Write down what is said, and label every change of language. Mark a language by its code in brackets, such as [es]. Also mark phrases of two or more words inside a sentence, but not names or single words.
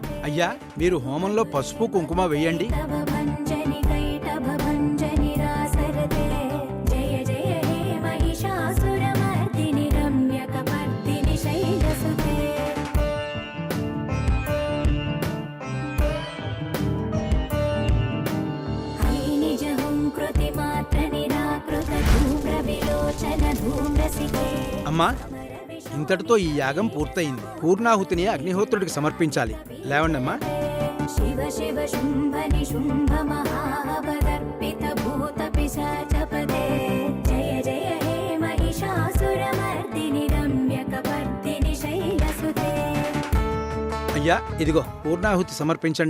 [te] అయ్యా మీరు హోమంలో పసుపు కుంకుమ వేయండి. [sa] तव भञ्जनि कैटभ भञ्जनि रासरते जय जय हे महिषासुरमर्दिनि रम्यकपर्दिनि शैलसुते हैनिजहुङ्कृतिमात्र निराकृत धूम्रविलोचन धूम्रसिते [te] అమ్మా ఇంతటితో ఈ యాగం పూర్తయింది. పూర్ణాహుతిని అగ్నిహోత్రుడికి సమర్పించాలి. లేవండమ్మా. [sa] शिव शिव शुम्भ निशुम्भ महावदर्पित भूत पिशाचपदे जय जय हे महिषासुरमर्दिनि रम्यकपर्दिनि शैलसुते [te] అయ్యా ఇదిగో పూర్ణాహుతి సమర్పించండి.